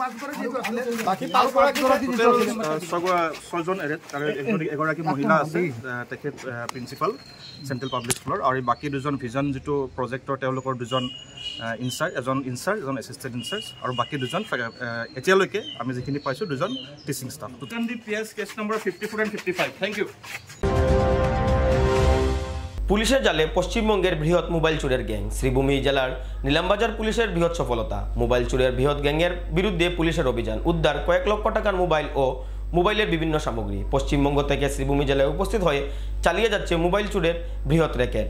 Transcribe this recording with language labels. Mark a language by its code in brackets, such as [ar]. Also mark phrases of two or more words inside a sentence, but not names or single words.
[as] ছয়জন এৰেষ্ট আৰু এগৰাকী মহিলা আছে, তেখেত প্ৰিন্সিপাল চেণ্ট্ৰেল পাব্লিক স্কুলৰ, আৰু বাকী দুজন ভিজন যিটো প্ৰজেক্টৰ তেওঁলোকৰ দুজন ইনচাৰ্জ, এজন [en] assistant in-charge, [as] আৰু বাকী দুজন এতিয়ালৈকে আমি যিখিনি পাইছোঁ দুজন [en] teaching staff. [as] PS কেছ নম্বৰ 54 and 55। [en] thank you. [bn] পুলিশের জালে পশ্চিমবঙ্গের বৃহৎ মোবাইল চুরের গ্যাং। শ্রীভূমি জেলার নীলামবাজার পুলিশের বৃহৎ সফলতা। মোবাইল চুরের বৃহৎ গ্যাংয়ের বিরুদ্ধে পুলিশের অভিযান, উদ্ধার কয়েক লক্ষ টাকার মোবাইল ও মোবাইলের বিভিন্ন সামগ্রী। পশ্চিমবঙ্গ থেকে শ্রীভূমি জেলায় উপস্থিত হয়ে চালিয়ে যাচ্ছে মোবাইল চুরের বৃহৎ র্যাকেট।